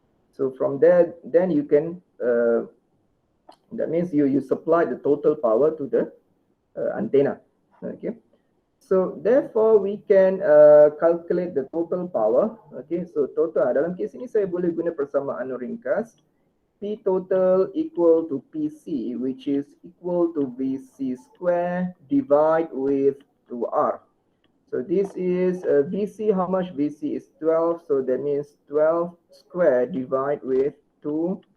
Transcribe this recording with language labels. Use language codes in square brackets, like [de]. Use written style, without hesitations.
[en] So from there, then you can, that means you supply the total power to the antenna. Okay. So therefore we can calculate the total power. Okay. [ms] So total dalam kes ini saya boleh guna persamaan ringkas. [en] P total equal to PC, which is equal to VC square divide with 2R. So this is VC, how much? VC is 12, so that means 12 square divide with 2.